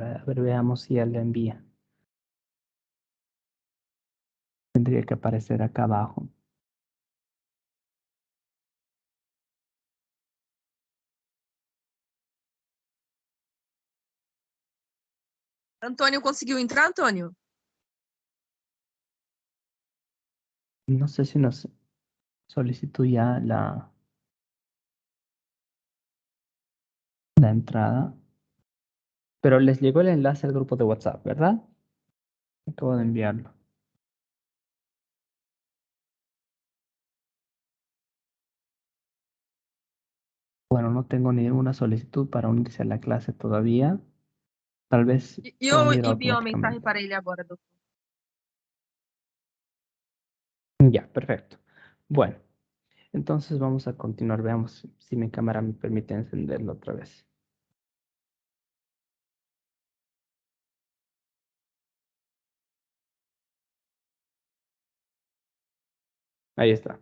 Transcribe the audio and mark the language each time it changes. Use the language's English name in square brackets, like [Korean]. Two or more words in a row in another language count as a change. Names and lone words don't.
[Spanish] A ver, veamos si él la envía. Tendría que aparecer acá abajo. [Portuguese] Antônio conseguiu entrar, Antônio? [Spanish] No sé si nos solicitó ya la entrada, pero les llegó el enlace al grupo de WhatsApp, ¿verdad? Acabo de enviarlo. Bueno, no tengo ninguna solicitud para unirse a la clase todavía. Tal vez [Portuguese] E [Spanish] se va a [Portuguese] eu [Spanish] unir [Portuguese] envio uma mensagem [Spanish] automáticamente. [Portuguese] para ele agora, doutor. [Spanish] Ya, perfecto. Bueno, entonces vamos a continuar. Veamos si mi cámara me permite encenderlo otra vez. Ahí está.